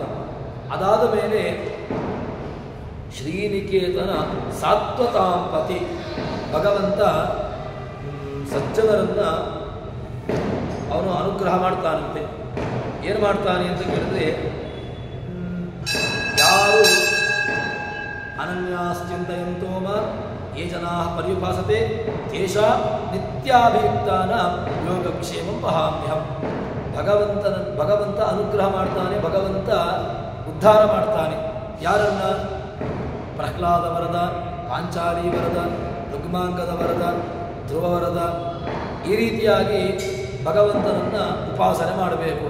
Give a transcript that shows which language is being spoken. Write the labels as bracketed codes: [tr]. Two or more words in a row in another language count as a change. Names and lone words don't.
[kn] ಅದಾದ ಮೇಲೆ ಶ್ರೀನಿಕೇತನ ಸಾತ್ವತಾಂಪತಿ, ಭಗವಂತ ಸಜ್ಜನರನ್ನ ಅವನು ಅನುಗ್ರಹ ಮಾಡ್ತಾನಂತೆ. ಏನು ಮಾಡ್ತಾನೆ ಅಂತ ಕೇಳಿದ್ರೆ, ಯಾರು [sa] ಅನನ್ಯಾಶ್ಚಿಂತಯಂತೋ ಮಾಂ ಯೇ ಜನಾಃ ಪರ್ಯುಪಾಸತೆ ತೇಷಾಂ ನಿತ್ಯಾಭಿಯುಕ್ತಾನಾಂ ಯೋಗಕ್ಷೇಮಂ ವಹಾಮ್ಯಹಂ. [kn] ಭಗವಂತ ಅನುಗ್ರಹ ಮಾಡ್ತಾನೆ, ಭಗವಂತ ಉದ್ಧಾರ ಮಾಡ್ತಾನೆ. ಯಾರನ್ನ? ಪ್ರಹ್ಲಾದ ವರದ, ಪಾಂಚಾಲಿ ವರದ, ರುಗ್ಮಾಂಗದ ವರದ, ಧ್ರುವ ವರದ, ಈ ರೀತಿಯಾಗಿ ಭಗವಂತನನ್ನು ಉಪಾಸನೆ ಮಾಡಬೇಕು.